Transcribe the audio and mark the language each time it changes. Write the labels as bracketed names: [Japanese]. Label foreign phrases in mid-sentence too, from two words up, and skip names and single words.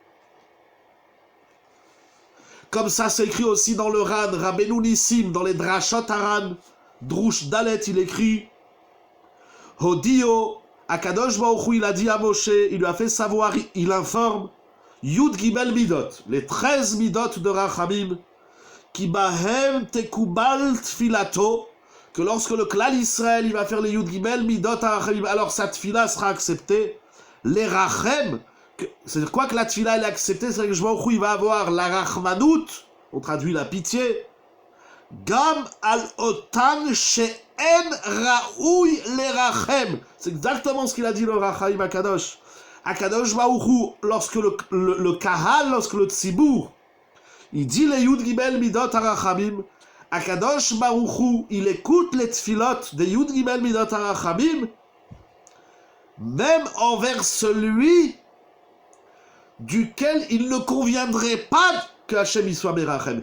[French] Comme ça, c'est écrit aussi dans le Ran, Rabbeinu Nissim, dans les Drashot Haran, [Hebrew] דרוש ד, [French] il écrit Hodio, [Hebrew] הקדוש ברוך הוא, [French] il a dit à Moshe, il lui a fait savoir, il informe, [Hebrew] י"ג מידות, [French] les 13 Midot de Rachamim, qui [Hebrew] בהם תקובל תפילתו, [French] que lorsque le clan Israël, il va faire les [Hebrew] י"ג מידות רחמים, [French] alors sa tfila sera acceptée, les Rachem, c'est-à-dire quoi que la tfila elle est acceptée, c'est que je vois où il va avoir la rachmanout, on traduit la pitié, [Hebrew] גם על אותם שאין ראויים לרחם. [French] C'est exactement ce qu'il a dit le Rachaim Akadosh. [Hebrew] הקדוש ברוך הוא, [French] lorsque le kahal, lorsque le tzibour, il dit les [Hebrew] י"ג מידות הרחמים, הקדוש ברוך הוא, [French] il écoute les tfilot des [Hebrew] י"ג מידות הרחמים, [French] même envers celui duquel il ne conviendrait pas que Hachem y soit Merachem.